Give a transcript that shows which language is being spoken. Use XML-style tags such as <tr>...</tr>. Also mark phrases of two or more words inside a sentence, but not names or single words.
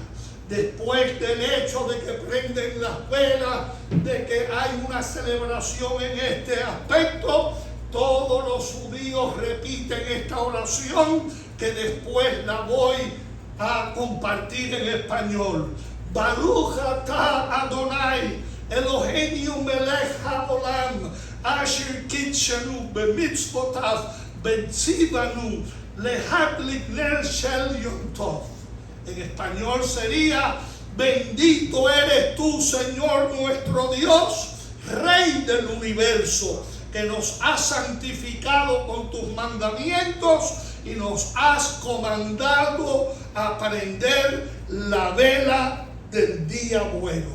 <es>Después del hecho de que prenden las velas, de que hay una celebración en este aspecto, todos los judíos repiten esta oración que después la voy a compartir en español.</es> <he>ברוך אתה אדוני אלוהינו מלך העולם אשר קדשנו במצוותיו וציוונו להדליק נר של יום טוב.</he> <es>En español sería: bendito eres tú, Señor nuestro Dios, Rey del universo, que nos has santificado con tus mandamientos y nos has comandado a prender la vela del día bueno.</es>